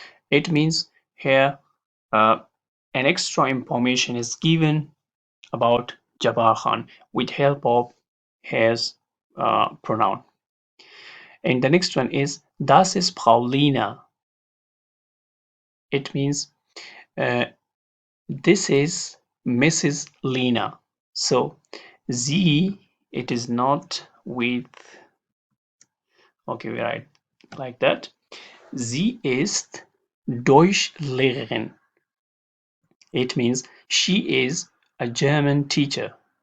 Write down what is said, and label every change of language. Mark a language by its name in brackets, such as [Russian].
[English] It means here uh, an extra information is given about Jabbar Khan with help of his pronoun. And the next one is [German] Das ist Paulina. [English] It means uh, this is Mrs. Lena. So sie, it is not with, okay, we write like that. [German] Sie ist Deutschlehrerin. [English] It means she is a German teacher.